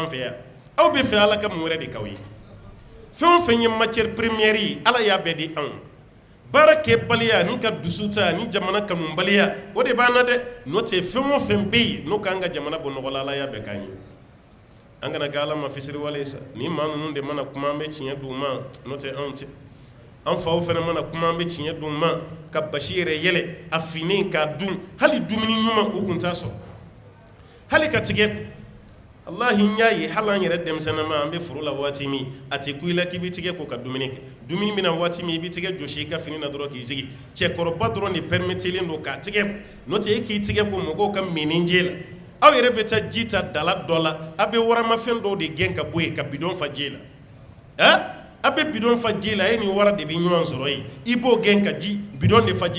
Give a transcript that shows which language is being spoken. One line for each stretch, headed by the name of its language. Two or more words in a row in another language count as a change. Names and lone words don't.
Bambara: an fɛ yan aw bɛ fɛ ala ka mun wɛrɛ de k'aw ye fɛn o fɛn ye
French: matière première
Bambara: ye ala y'a bɛɛ di anw baara kɛbaliya ni ka dusu ta ni jamana kanubaliya o de b'an na dɛ n'o tɛ fɛn o fɛn bɛ yen n'o k'an ka jamana bɔ nɔgɔ la ala y'a bɛɛ k'an ye an kana kɛ ala ma fisiriwale sa ni maa ninnu de mana kuma an bɛ tiɲɛ d'u ma n'o tɛ anw tɛ an faw fana mana kuma an bɛ tiɲɛ d'u ma ka basi yɛrɛ yɛlɛ a finen k'a dun hali dumuni ɲuman u kun t'a sɔrɔ hali ka tigɛ Allah hinyayi halan yɛrɛ denmisɛnnama an bɛ furu la waati min a tɛ ku i la k'i b'i tigɛ ko ka dumuni kɛ dumuni bɛna waati min i b'i tigɛ jɔsi i ka fini na dɔrɔn k'i sigi cɛkɔrɔba dɔrɔn de permetelen don k'a tigɛ ko n'o tɛ e k'i tigɛ ko mɔgɔw ka minninje la aw yɛrɛ bɛ taa ji ta dala dɔ la a bɛ waramafɛn dɔw de gɛn ka bɔ yen ka bidon fa ji la a bɛ bidon fa ji la e ni wara de bɛ ɲɔgɔn sɔrɔ yen i b'o gɛn ka ji bidon de fa ji